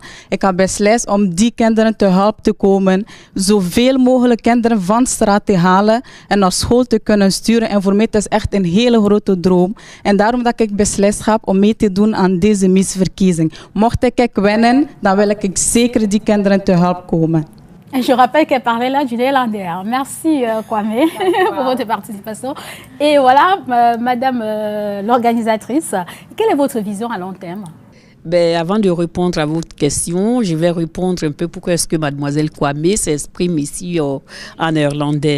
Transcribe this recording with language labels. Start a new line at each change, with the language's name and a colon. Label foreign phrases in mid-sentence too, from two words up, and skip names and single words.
Dutch: Ik heb beslist om die kinderen te helpen te komen, zoveel mogelijk kinderen van straat te halen en naar school te kunnen sturen. En voor mij is echt een hele grote droom. En daarom dat ik beslist heb om mee te doen aan deze misverkiezing. Mocht ik winnen, dan wil ik zeker die kinderen te helpen komen.
French: Et je rappelle qu'elle parlait là du néerlandais. Merci Kwame pour votre participation. Et voilà, Madame l'organisatrice, quelle est votre vision à long terme? Ben, avant de répondre à votre question, je vais répondre un peu pourquoi est-ce que Mademoiselle Kwame s'exprime ici en néerlandais.